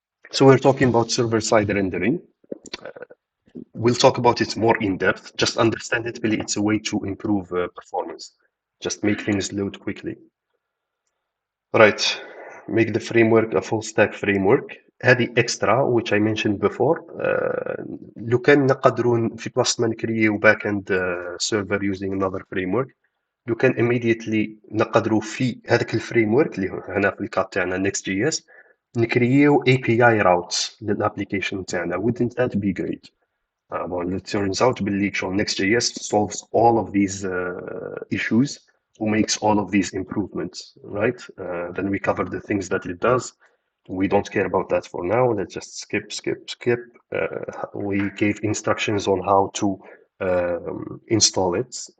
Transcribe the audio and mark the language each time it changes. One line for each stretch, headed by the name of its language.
English: So we're talking about server-side rendering. We'll talk about it more in depth. Just understand it, really, it's a way to improve performance. Just make things load quickly. Right. Make the framework a full stack framework. هذه extra which I mentioned before.
Arabic: لو كان نقدروا في بلاصة ما نكريو
English: back end server using another framework.
Arabic: لو كان immediately نقدروا في هذاك الفريم اللي هنا في الكات تاعنا Next.js نكريو API routes للابليكيشن تاعنا.
English: Wouldn't that be great? Well, it turns out باللي Next.js solves all of these issues who makes all of these improvements, right? Then we cover the things that it does. We don't care about that for now. Let's just skip. We gave instructions on how to install it.